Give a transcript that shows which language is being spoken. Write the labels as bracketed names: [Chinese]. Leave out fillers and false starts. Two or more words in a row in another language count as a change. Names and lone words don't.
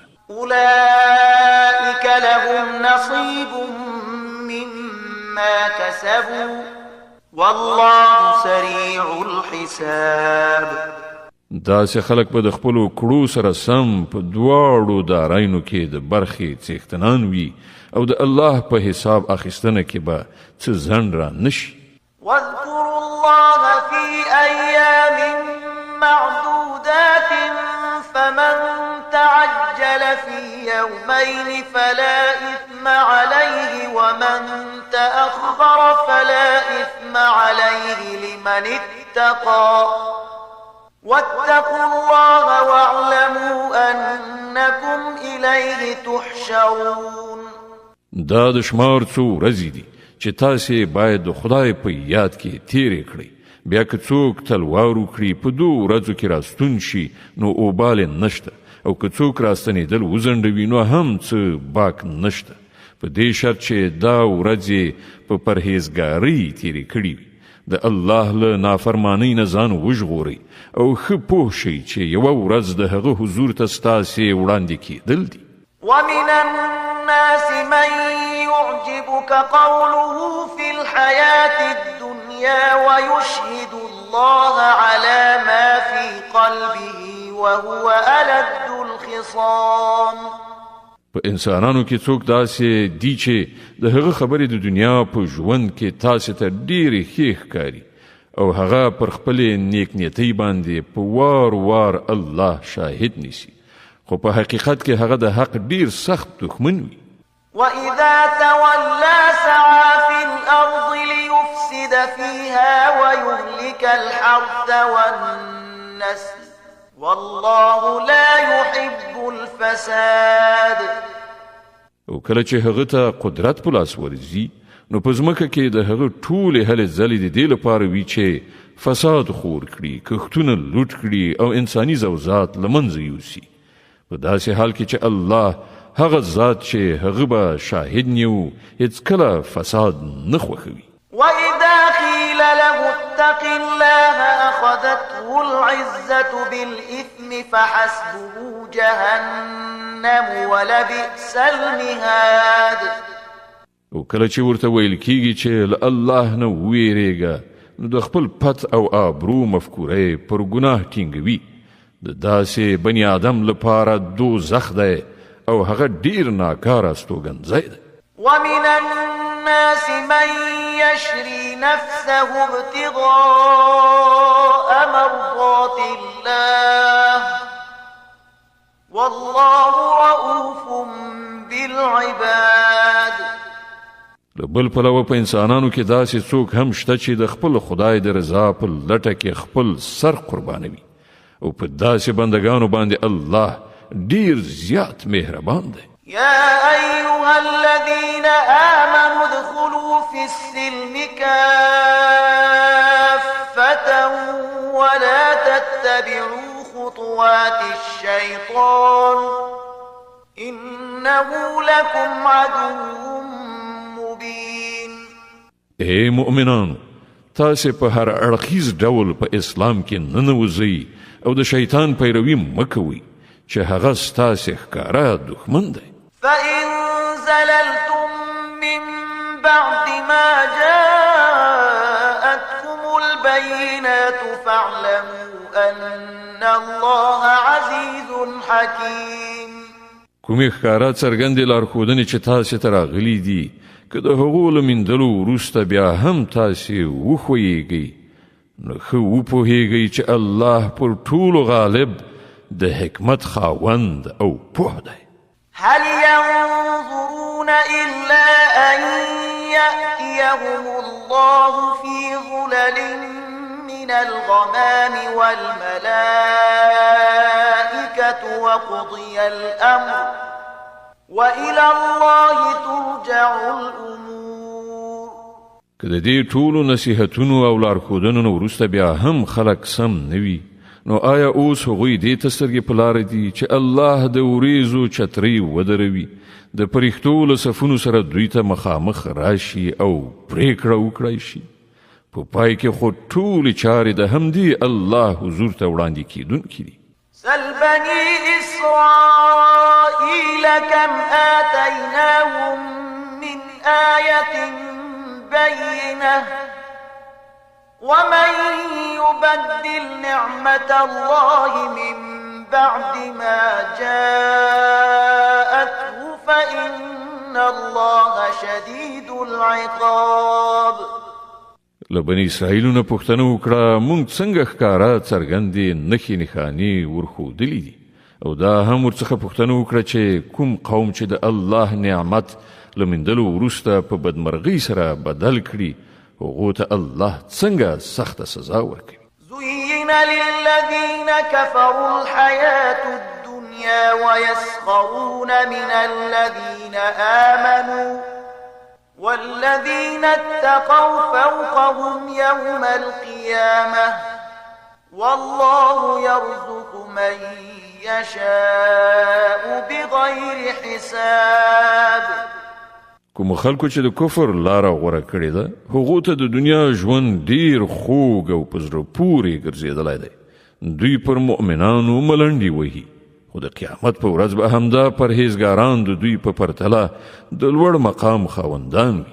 [Arabic] أولئك لهم نصيب مما كسبوا والله سريع الحساب. [Pashto] داسې خلک به د خپلو کړو سره سم په دواړو دارایانو کې د برخې څښتنان وي او د الله په حساب اخیستنه کې به څه ځنډ را نشي. [Arabic] واذكروا الله في أيام معدودات فمن تعجل في يومين فلا إثم عليه ومن تأخر فلا إثم عليه لمن اتقى واتقوا الله واعلموا أنكم إليه تحشرون. [Pashto] دا د شمار څو ورځې دي چې تاسې باید د خدای په یاد کې تیرې کړئ بیا که څوک تلوار وکړي په 2 ورځو کې راستون شي نو اوبال نشته او که څوک راستنېدل وځنډوي نو هم څه باک نشته په دې شرط چې دا ورځې په پرهیزګارۍ تیرې کړي وي د الله له نافرمانۍ نه ځان وژغورئ او ښه پوه شئ چې یوه ورځ د هغه حضور ته ستاسې وړاندې کېدل دي. [Arabic] ومن الناس من يعجبك قوله في الحياة الدنيا ويشهد الله على ما في قلبه وهو ألد الخصام. [Pashto] په انسانانو کې څوک داسې دي چې د هغه خبرې د دنیا په ژوند کې تاسې ته ډېرې ښې ښکاري او هغه پر خپلې نیکنیتۍ باندې په وار وار الله شاهد نیسي خو په حقیقت کې هغه د حق ډېر سخت دښمن وي. [Arabic] وإذا تولى سعى في الأرض ليفسد فيها ويهلك الحرث والنسل والله لا يحب الفساد. [Pashto] او کله چې هغه ته قدرت په لاس ورځي نو په ځمکه کې د هغه ټولې هلې ځلې د دې لپاره وي چې فساد خور کړي کښتونه لوټ کړي او انساني زوزات له منځه یوسي په داسې حال کې چې الله هغه ذات چې هغه به شاهد نیو هیڅکله فساد نه خوښوي. [Arabic] وإذا قيل له اتق الله أخذته العزة بالإثم فحسبه جهنم ولبئس المهاد. [Pashto] او کله چې ورته ویل کیږي چې له الله نه ویریږه نو د خپل پت او آبرو مفکوره پر ګناه ټینګوي د داسې بني آدم لپاره دوزخ دی او هغه ډیر ناکاره استوګنځی دی. [Arabic] ومن الناس من يشري نفسه ابتغاء مرضات الله والله رؤوف بالعباد. [Pashto] له بل پلوه په انسانانو کې داسې څوک هم شته چې د خپل خدای د رضا په لټه کې خپل سر قربانوي او په داسې بندگانو باندې الله ډیر زیات مهربان دی. [Arabic] يا أيها الذين آمنوا ادخلوا في السلم كافة ولا تتبعوا خطوات الشيطان إنه لكم عدو مبين. [Pashto] اے مؤمنانو تاسې په هر اړخیز ډول په اسلام کې ننوځئ او د شیطان پیروي مه کوئ چې هغه ستاسې ښکاره دښمن دی. [Arabic] فإن زللتم من بعد ما جاءتكم البينات فاعلموا أن الله عزيز حكيم. [Pashto] کومې ښکاره څرګندې لارښودنې چې تاسې ته راغلي دي، که د هغو له میندلو وروسته بیا هم تاسې وښویېږئ، نو ښه وپوهېږئ چې الله پر ټولو غالب د حکمت خاوند او پوه دی. [Arabic] هل ينظرون إلا أن يأتيهم الله في ظلل من الغمام والملائكة وقضي الأمر وإلى الله ترجع الأمور. [Pashto] که د دې ټولو نصیحتونو او لارښودنو نه وروسته بیا هم خلک سم نه وي، نو آیا اوس هغوی دې ته سترګې په لاره دي چې الله د وریځو چترۍ ودروي، د پرښتو له صفونو سره دوی ته مخامخ راشي او پرېکړه وکړای شي؟ په پای کې خو ټولې چارې د همدې الله حضور ته وړاندې کیدونکي دي. [Arabic] سل بني إسرائيل كم آتيناهم من آية بينة ومن يبدل نعمة الله من بعد ما جاءته فإن الله شديد العقاب. [Pashto] له بني اسرائیلو نه پوښتنه وکړه، موږ څنګه ښکاره څرګندې نښې نښانې ورښودلي دي، او دا هم ورڅخه پوښتنه وکړه چې کوم قوم چې د الله نعمت له میندلو وروسته په بدمرغۍ سره بدل کړي، هغو ته الله څنګه سخته سزا ورکوي. [Arabic] زين للذين كفروا الحياة الدنيا ويسخرون من الذين آمنوا والذين اتقوا فوقهم يوم القيامة والله يرزق من يشاء بغير حساب. [Pashto] کوم خلکو چې د کفر لاره غوره کړې ده، هغو ته د دنیا ژوند ډیر خوږ او په زړه پورې ګرځېدلی دی. دوی پر مؤمنانو ملنډې وهي، خو د قیامت په ورځ به همدا پرهیزګاران د دوی په پرتله د لوړ مقام خاوندان وي.